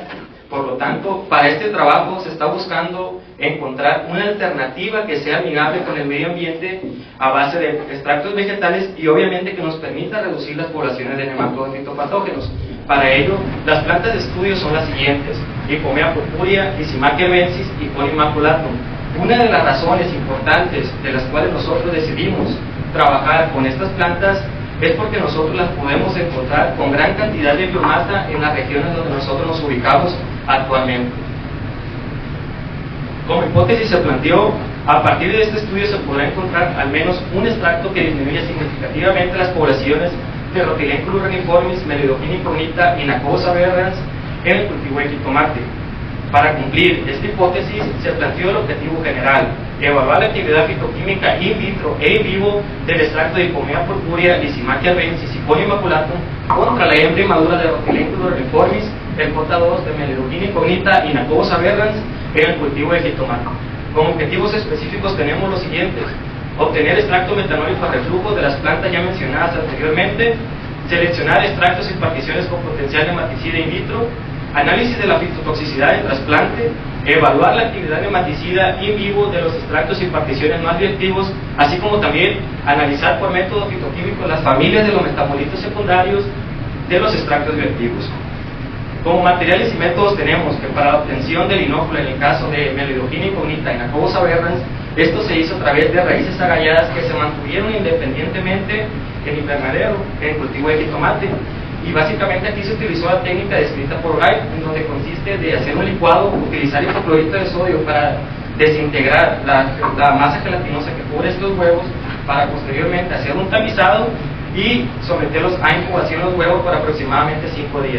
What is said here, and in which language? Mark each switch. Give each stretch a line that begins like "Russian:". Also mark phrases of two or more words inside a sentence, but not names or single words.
Spanish: Por lo tanto, para este trabajo se está buscando encontrar una alternativa que sea amigable con el medio ambiente a base de extractos vegetales y obviamente que nos permita reducir las poblaciones de nematodos fitopatógenos. Para ello, las plantas de estudio son las siguientes: Ipomea purpurea, Lysimachia arvensis y Conium maculatum. Una de las razones importantes de las cuales nosotros decidimos trabajar con estas plantas es porque nosotros las podemos encontrar con gran cantidad de biomasa en las regiones donde nosotros nos ubicamos actualmente. Como hipótesis se planteó, a partir de este estudio se podrá encontrar al menos un extracto que disminuya significativamente las poblaciones de Rhotilenculus reniformis, Meloidogine incognita y Nacobus aberrans en el cultivo de jitomate. Para cumplir esta hipótesis se planteó el objetivo general: evaluar la actividad fitoquímica
Latin: in vitro e in vivo
Spanish: del extracto de Ipomea purpurea, Lysimachia arvensis y Conium maculatum contra la hembra inmadura de Rhotilenculus reniformis, el J2 de Meloidogine incognita y Nacobus aberrans en el cultivo de jitomate. Como objetivos específicos tenemos los siguientes: obtener extracto metanólico a reflujo de las plantas ya mencionadas anteriormente, seleccionar extractos y particiones con potencial nematicida
Latin: in vitro,
Spanish: análisis de la fitotoxicidad del trasplante, evaluar la actividad nematicida
Latin: in vivo
Spanish: de los extractos y particiones más bioactivos, así como también analizar por método fitoquímico las familias de los metabolitos secundarios de los extractos bioactivos. Como materiales y métodos tenemos que para la obtención del inóculo en el caso de Meloidogine incognita y Nacobus aberrans, esto se hizo a través de raíces agalladas que se mantuvieron independientemente en invernadero, en el cultivo de jitomate. Y básicamente aquí se utilizó la técnica descrita por Wright, en donde consiste de hacer un licuado, utilizar hipoclorito de sodio para desintegrar la masa gelatinosa que cubre estos huevos, para posteriormente hacer un tamizado y someterlos a incubación los huevos por aproximadamente 5 días.